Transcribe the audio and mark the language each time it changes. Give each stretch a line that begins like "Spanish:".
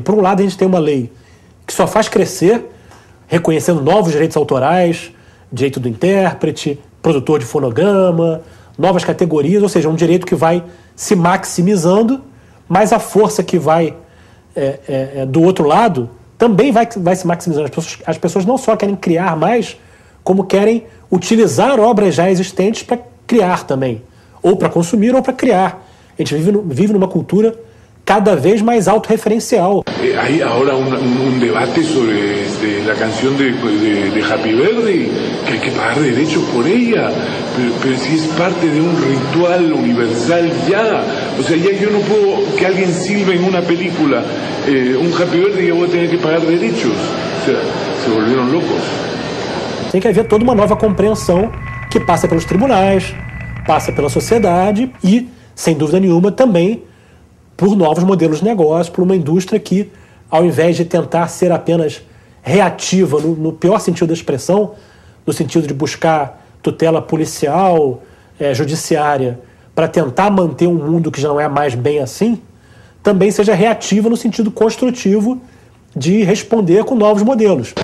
Portuguese: Por um lado, a gente tem uma lei que só faz crescer, reconhecendo novos direitos autorais, direito do intérprete, produtor de fonograma, novas categorias, ou seja, um direito que vai se maximizando, mas a força que vai do outro lado também vai se maximizando. As pessoas não só querem criar mais, como querem utilizar obras já existentes para criar também, ou para consumir ou para criar. A gente vive numa cultura cada vez más autorreferencial.
Spanish: Hay ahora un debate sobre la canción de Happy Birthday, que hay que pagar derechos por ella, pero si es parte de un ritual universal ya. O sea, ya yo no puedo que alguien silbe en una película un Happy Birthday y yo voy a tener que pagar derechos. O sea, se volvieron locos.
Portuguese: Tem que haver toda uma nova compreensão que passa pelos tribunais, passa pela sociedade e, sem dúvida nenhuma, também por novos modelos de negócio, por uma indústria que, ao invés de tentar ser apenas reativa, no pior sentido da expressão, no sentido de buscar tutela policial, judiciária, para tentar manter um mundo que já não é mais bem assim, também seja reativa no sentido construtivo de responder com novos modelos.